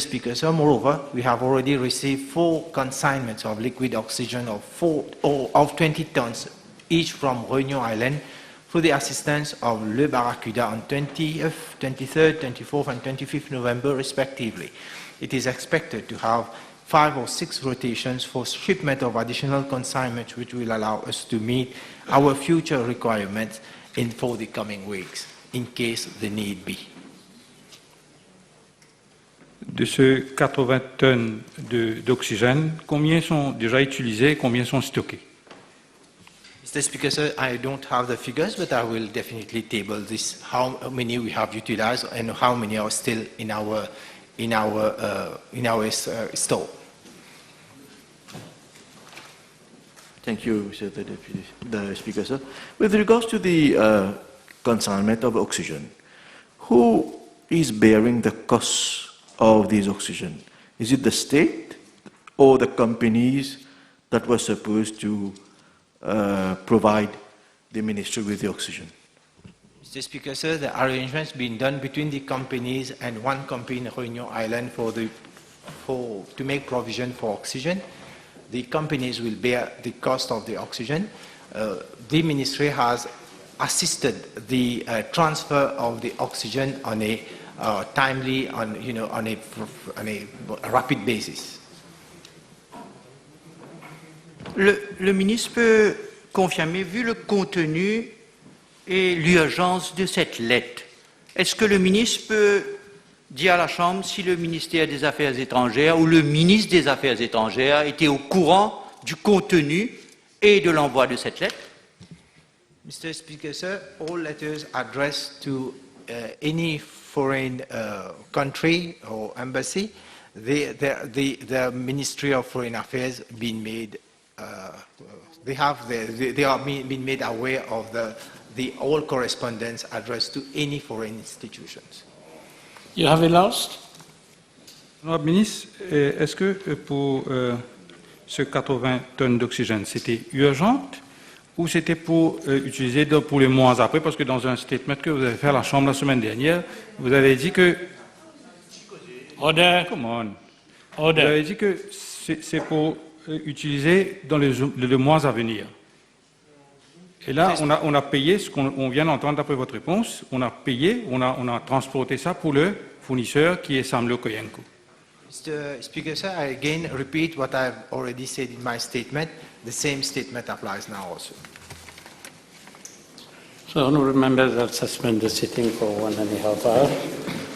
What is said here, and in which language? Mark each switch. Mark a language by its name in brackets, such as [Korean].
[English] Speaker, so moreover, we have already received 4 consignments of liquid oxygen of 20 tons each from Réunion Island through the assistance of Le Barracuda on 20th, 23rd, 24th and 25th November respectively. It is expected to have 5 or 6 rotations for shipment of additional consignments which will allow us to meet our future requirements for the coming weeks, in case the need be. [French] De ces 80 tonnes d'oxygène, combien sont déjà utilisés et combien sont stockés? [English] Mr. Speaker, sir, I don't have the figures, but I will definitely table this, how many we have utilized and how many are still in our store. Thank you, Mr. the Speaker, sir. With regards to the consignment of oxygen, who is bearing the costs of these oxygen? Is it the state or the companies that were supposed to provide the ministry with the oxygen? Mr. Speaker, sir, the arrangements being done between the companies and one company in Réunion Island to make provision for oxygen. The companies will bear the cost of the oxygen. The ministry has assisted the transfer of the oxygen on a timely, on a rapid basis. [French] Le ministre peut confirmer, vu le contenu et l'urgence de cette lettre, est-ce que le ministre peut dire à la Chambre si le ministère des Affaires étrangères ou le ministre des Affaires étrangères était au courant du contenu et de l'envoi de cette lettre? [English] Mr. Speaker, sir, all letters addressed to any foreign country or embassy, the Ministry of Foreign Affairs been made, they are being made aware of the all correspondence addressed to any foreign institutions. You have a last? [French] Honorable ministre, est-ce que pour ce 80 tonnes d'oxygène, c'était urgent ou c'était pour utiliser pour les mois après? Parce que dans un statement que vous avez fait à la Chambre la semaine dernière, vous avez dit que... [English] Order. Come on. Order. [French] Vous avez dit que c'est pour utiliser dans les mois à venir. Et là, on a payé, ce qu'on vient d'entendre d'après votre réponse, on a payé, on a transporté ça pour le fournisseur qui est Samlo Koyenko. [English] Mr. Speaker, sir, I again repeat what I've already said in my statement. The same statement applies now also. So, honourable members, I'll suspend the sitting for 1.5 hours.